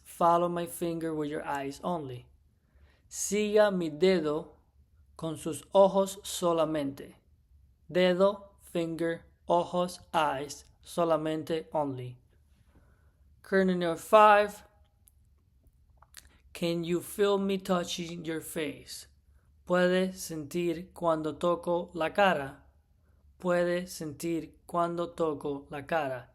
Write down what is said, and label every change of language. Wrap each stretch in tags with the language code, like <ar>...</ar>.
<en>Follow my finger with your eyes only.</en> <es>Siga mi dedo con sus ojos solamente. Dedo, finger, ojos, eyes, solamente, only.</es> <en>Cranial nerve 5. Can you feel me touching your face?</en> <es>Puede sentir cuando toco la cara. Puede sentir cuando toco la cara.</es>